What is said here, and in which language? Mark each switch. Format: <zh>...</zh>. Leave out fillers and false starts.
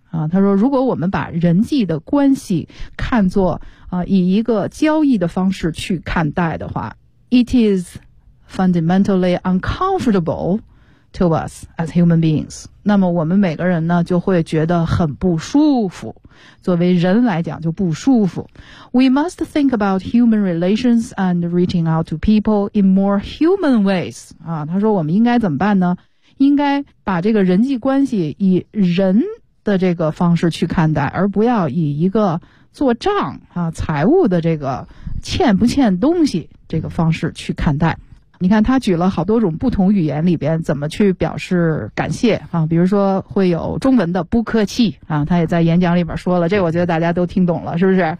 <zh>啊，他说，如果我们把人际的关系看作啊、以一个交易的方式去看待的话 ，</zh> <en>it is fundamentally uncomfortable to us as human beings。</en> <zh>那么我们每个人呢，就会觉得很不舒服，作为人来讲就不舒服。</zh> <en>We must think about human relations and reaching out to people in more human ways。</en> <zh>啊，他说我们应该怎么办呢？应该把这个人际关系以人的这个方式去看待，而不要以一个做账啊财务的这个欠不欠东西这个方式去看待。你看他举了好多种不同语言里边怎么去表示感谢啊，比如说会有中文的不客气啊，他也在演讲里边说了，这我觉得大家都听懂了，是不是？</zh>